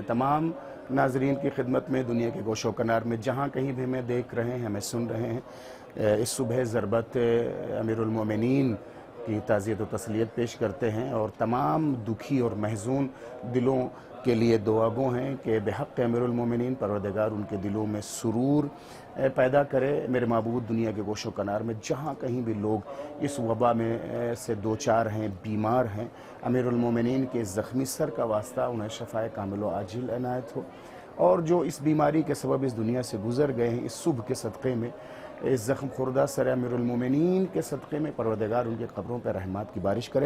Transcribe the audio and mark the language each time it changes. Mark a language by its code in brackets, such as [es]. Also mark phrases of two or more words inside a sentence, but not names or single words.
[ur] تمام ناظرین کی خدمت میں دنیا کے گوش و کنار میں جہاں کہیں بھی ہمیں دیکھ رہے ہیں، ہمیں سن رہے ہیں، اس صبح ضربت امیر المومنین کی تعزیت و تسلیت پیش کرتے ہیں، اور تمام دکھی اور محزون دلوں کے لیے دعا گو ہیں کہ بحق امیر المومنین پروردگار ان کے دلوں میں سرور پیدا کرے۔ میرے معبود، دنیا کے گوش و کنار میں جہاں کہیں بھی لوگ اس وبا میں سے دوچار ہیں، بیمار ہیں، امیر المومنین کے زخمی سر کا واسطہ انہیں شفاء کامل و عاجل عنایت ہو، اور جو اس بیماری کے سبب اس دنیا سے گزر گئے ہیں، اس صبح کے صدقے میں اس زخم خوردہ سر امیر المومنین کے صدقے میں پروردگار ان کے قبروں پر رحمات کی بارش کرے۔